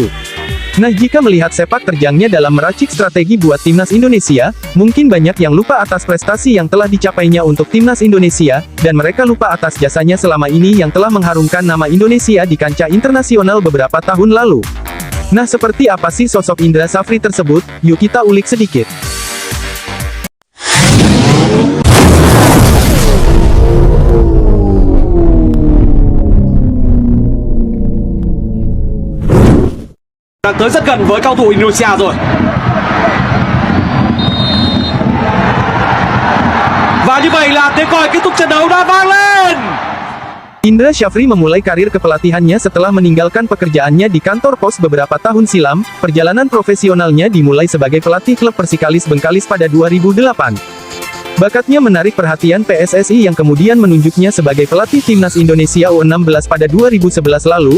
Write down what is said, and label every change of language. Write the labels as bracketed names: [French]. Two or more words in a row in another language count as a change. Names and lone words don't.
[Indonesian] Nah, jika melihat sepak terjangnya dalam meracik strategi buat Timnas Indonesia, mungkin banyak yang lupa atas prestasi yang telah dicapainya untuk Timnas Indonesia, dan mereka lupa atas jasanya selama ini yang telah mengharumkan nama Indonesia di kancah internasional beberapa tahun lalu. Nah, seperti apa sih sosok Indra Syafri tersebut? Yuk kita ulik sedikit. [Vietnamese] Đang tới rất gần với cao thủ Indonesia rồi. Và như vậy là tiếng còi kết thúc trận đấu đã vang lên. [Indonesian] Indra Syafri memulai karir kepelatihannya setelah meninggalkan pekerjaannya di kantor pos beberapa tahun silam. Perjalanan profesionalnya dimulai sebagai pelatih klub Persikalis Bengkalis pada 2008. Bakatnya menarik perhatian PSSI yang kemudian menunjuknya sebagai pelatih Timnas Indonesia U16 pada 2011 lalu.